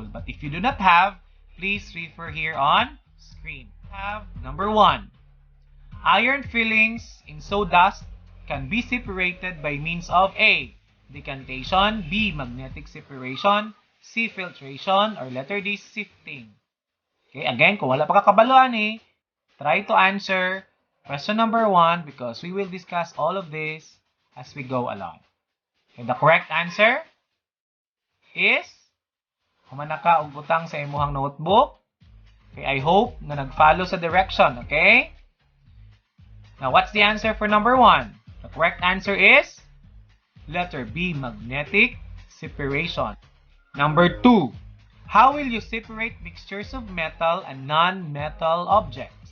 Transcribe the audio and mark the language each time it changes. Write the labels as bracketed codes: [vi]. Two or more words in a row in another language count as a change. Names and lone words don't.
[en] But if you do not have, please refer here on screen. Have number 1. Iron fillings in sawdust can be separated by means of A. Decantation, B. Magnetic separation, C. Filtration, or letter D. Sifting. Okay, again, [ceb] kung wala pa kakabaluan [en] try to answer question number 1 because we will discuss all of this as we go along. Okay, the correct answer is, [ceb] humana ka og butang sa imuhang notebook. [en] Okay, I hope na nag-follow sa direction, okay? Now, what's the answer for number 1? The correct answer is letter B, magnetic separation. Number 2, how will you separate mixtures of metal and non-metal objects?